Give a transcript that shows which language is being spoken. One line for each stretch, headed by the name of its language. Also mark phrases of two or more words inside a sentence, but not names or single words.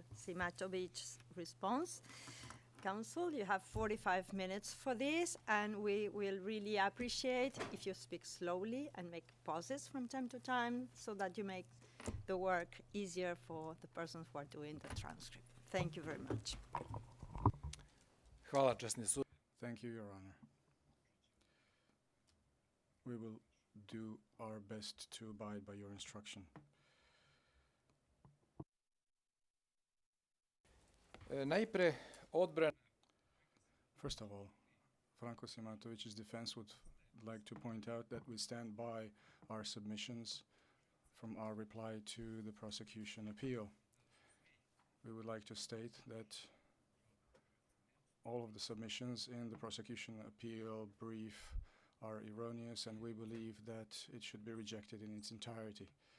English: Simatović's response. Counsel, you have 45 minutes for this, and we will really appreciate if you speak slowly and make pauses from time to time so that you make the work easier for the persons who are doing the transcript. Thank you very much.
Serbian: Hvala, časni sud.
English: Thank you, Your Honor. We will do our best to abide by your instruction.
Serbian: Najpre, odbrana.
English: First of all, Franco Simatović's defense would like to point out that we stand by our submissions from our reply to the prosecution appeal. We would like to state that all of the submissions in the prosecution appeal brief are erroneous, and we believe that it should be rejected in its entirety.